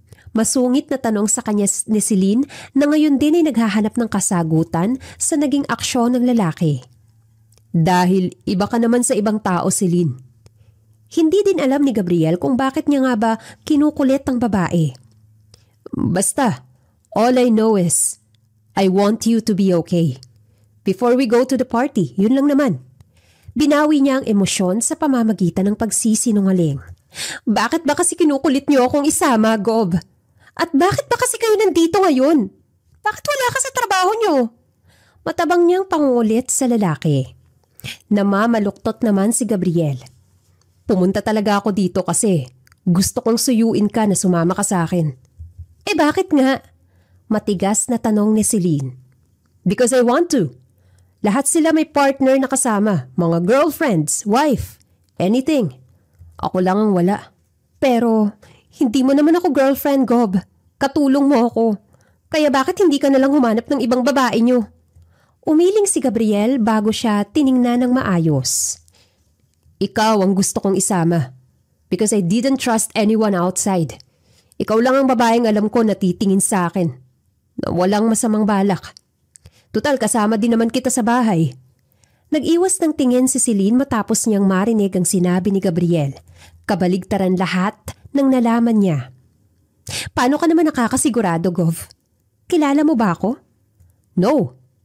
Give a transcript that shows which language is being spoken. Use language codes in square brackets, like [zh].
[tl] Masungit na tanong sa kanya ni Celine na ngayon din ay naghahanap ng kasagutan sa naging aksyon ng lalaki. Dahil iba ka naman sa ibang tao, Celine. Hindi din alam ni Gabriel kung bakit niya nga ba kinukulit ang babae. Basta, [en] all I know is, I want you to be okay. Before we go to the party, [tl] yun lang naman. Binawi niya ang emosyon sa pamamagitan ng pagsisinungaling. Bakit ba kasi kinukulit niyo akong isama, Gob? At bakit ba kasi kayo nandito ngayon? Bakit wala ka sa trabaho niyo? Matabang niyang pangulit sa lalaki. Namamaluktot naman si Gabriel. Pumunta talaga ako dito kasi gusto kong suyuin ka na sumama ka sa akin. Eh bakit nga? Matigas na tanong ni Celine. [en] Because I want to. [tl] Lahat sila may partner na kasama, mga girlfriends, wife, anything. Ako lang ang wala. Pero hindi mo naman ako girlfriend, Gob. Katulong mo ako. Kaya bakit hindi ka nalang humanap ng ibang babae niyo? Umiling si Gabriel bago siya tiningnan ng maayos. Ikaw ang gusto kong isama. [en] Because I didn't trust anyone outside. [tl] Ikaw lang ang babaeng alam ko na titingin sa akin. Na walang masamang balak. Tutal, kasama din naman kita sa bahay. Nag-iwas ng tingin si Celine matapos niyang marinig ang sinabi ni Gabriel. Kabaligtaran lahat ng nalaman niya. Paano ka naman nakakasigurado, Gov? Kilala mo ba ako? No.